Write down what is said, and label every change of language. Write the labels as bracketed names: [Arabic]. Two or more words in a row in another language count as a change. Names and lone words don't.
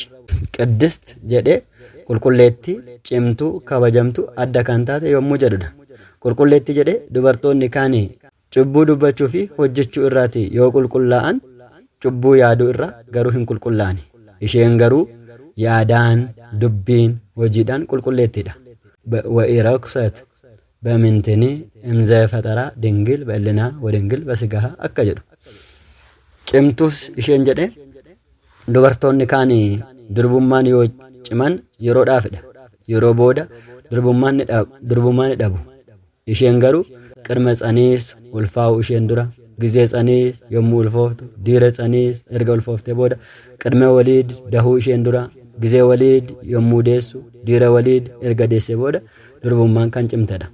[Oromo] Qiddist jedhee qulqulleetti cimtuu kabajamtu adda kan taate yommuu jedhudha. Qulqulleetti jedhee dubartoonni kaanii cubbuu dubbachuu fi hojjechuu irraati yoo qulqullaa'an cubbuu yaaduu irraa garuu hin qulqullaa'ani. Isheen garuu yaadaan dubbiin hojiidhaan qulqulleettidha. [Geez] Wa'iroksat በምንትኒ እምዘ ፈጠራ ድንግል በእልና ወድንግል በስጋሃ [Oromo] akka jedhu. Cimtus isheen jedhe dubartoonni kaan durbummaan yoo ciman yeroodhaafidha. Yeroo booda durbummaan dhabu. Isheen garuu [Geez] ቅድመ ፅንስ [Oromo] ulfaa'u isheen dura [Geez] ጊዜ ፅንስ [Oromo] yommuu ulfooftu [Geez] ድኅረ ፅንስ [Oromo] erga ulfooftee booda [Geez] ቅድመ ወሊድ [Oromo] dahuu isheen dura [Geez] ጊዜ ወሊድ [Oromo] yommuu deessu [Geez] ድኅረ ወሊድ [Oromo] erga deessee booda durbummaan kan cimtedha.